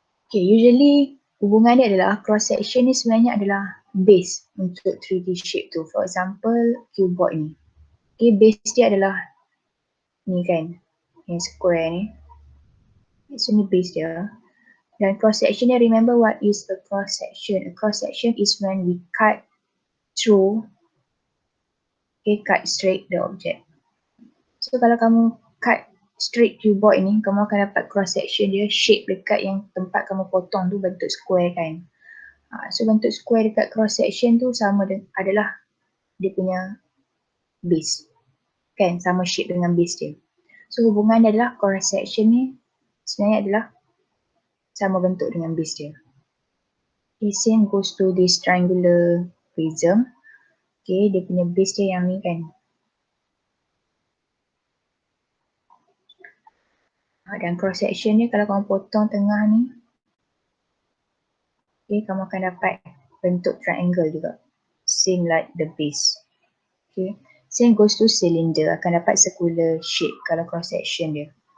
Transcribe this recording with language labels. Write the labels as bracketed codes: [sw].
[en] Okay, usually [ms] hubungan dia adalah cross section ni sebenarnya adalah base untuk 3D shape tu. [en] For example, [ms] cuboid ni. Okay, base dia adalah ni kan, yang square ni. So ni base dia. Dan cross section dia, [en] remember what is a cross section? A cross section is when we cut through, okay, cut straight the object. [ms] So kalau kamu [en] cut straight [ms] cuboid ni, kamu akan dapat cross section dia, shape dekat yang tempat kamu potong tu bentuk square kan. So bentuk square dekat cross section tu sama adalah dia punya base. Kan, sama shape dengan base dia. So hubungan dia adalah cross section ni sebenarnya adalah sama bentuk dengan base dia. [en] Okay, same goes to this triangular prism. [ms] Okay, dia punya base dia yang ni kan. Dan cross section ni kalau kamu potong tengah ni, okay, kamu akan dapat bentuk triangle juga. [en] Same like the base. Okay, same goes to cylinder, [ms] akan dapat circular shape kalau cross section dia.